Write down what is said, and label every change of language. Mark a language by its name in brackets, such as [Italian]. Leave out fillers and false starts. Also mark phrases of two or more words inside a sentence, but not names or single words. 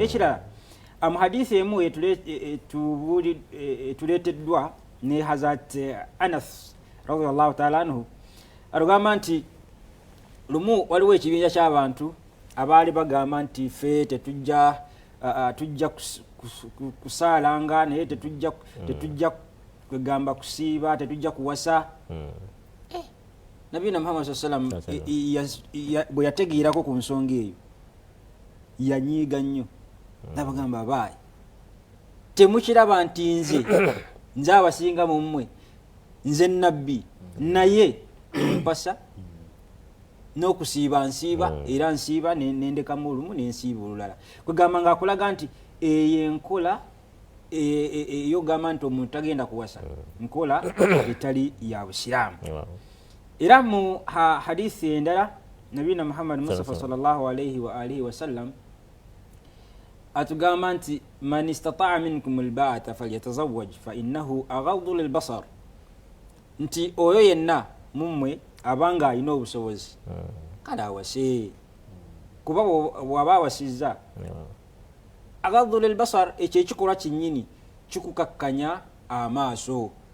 [Ganda] Ekirala mu hadithi emu tuleeteddwa ne Hazrat Anas [Arabic] رضي الله تعالى عنه [Ganda] atugamba nti lumu waliwo ekibinja ky'abantu abaali bagamba nti ffe tujja kusaalanga naye tetujja kwegamba kusiiba tetujja kuwasa. Nabina Muhammad [Arabic] صلى الله عليه وسلم [Ganda] bwe yategeerako ku nsonga eyo yanyiiga nnyo nabagamba baayi temukiraba nti nze abasinga mu mmwe nze nabbi naye mpasa n'okusiiba nsiiba era nsiiba nendekamu olumu nensiiba olulala kwegamba ngaakulaga nti eyo enkola eyogamba nti omuntu tagenda kuwasa nkola etali ya busiraamu. Era mu hadithi endala nabina Muhammad Mustafa [Arabic] صلى الله عليه وعلى آله وسلم [Ganda] atugamba nti [Arabic] من استطاع منكم الباءة فليتزوج فإنه أغض للبصر, [Ganda] nti oyo yenna mummwe abanga alina obusobozi kale awase, kuba bw'aba awasizza [Arabic] أغض للبصر, [Ganda] ekyo ekikolwa kinnyini kikukakkanya amaaso.